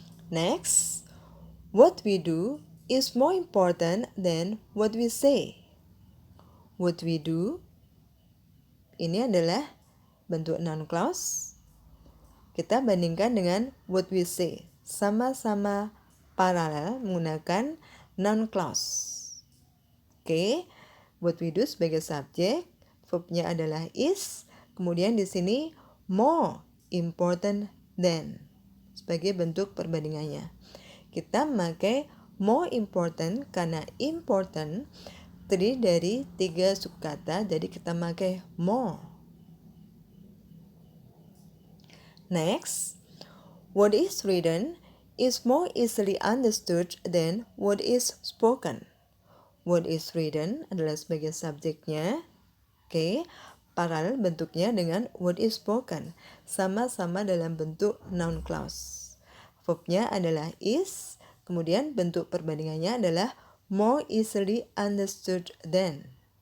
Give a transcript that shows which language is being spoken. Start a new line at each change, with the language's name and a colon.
English: Next, what we do is more important than what we say. What we do
Indonesian: ini adalah bentuk
English: noun clause.
Indonesian: Kita bandingkan dengan
English: what we say.
Indonesian: Sama-sama paralel menggunakan noun clause. Oke,
English: what we do
Indonesian: sebagai subjek, verbnya adalah is, kemudian di sini
English: more important than
Indonesian: sebagai bentuk perbandingannya. Kita memakai
English: more important
Indonesian: karena important terdiri dari 3 suku kata, jadi kita memakai more.
English: Next, what is written is more easily understood than what is spoken. What is written
Indonesian: adalah sebagai subjeknya. Oke, paralel bentuknya dengan
English: what is spoken.
Indonesian: Sama-sama dalam bentuk noun clause. Verbnya adalah is, kemudian bentuk perbandingannya adalah
English: more easily understood than.